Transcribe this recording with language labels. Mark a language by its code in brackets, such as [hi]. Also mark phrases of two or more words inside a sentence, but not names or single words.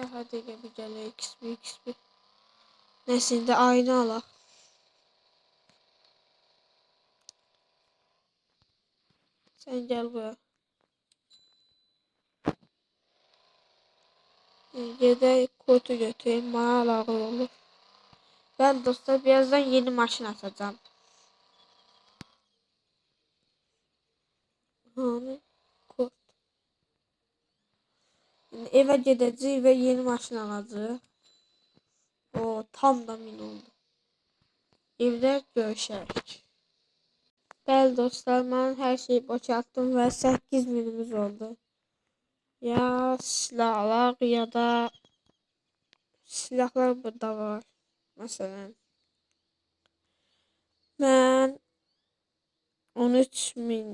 [az] Hadi gəl bir gəlir. XP. Neyse, indi ayını alaq. Sən gəl bura. Gedək kodu götüreyim. Maral ağır olur. [tr] Ben dostlar birazdan yeni maşın atacağım. Hani kod. Yani eve gideceğiz ve yeni maşın alacağız. O tam da min oldu. Evde görüşerek. [az] Bəli dostlar, mən hər şeyi boşalttım və 8 minimiz oldu. Ya silahlar ya da silahlar burada var. Məsələn. Mən 13 min.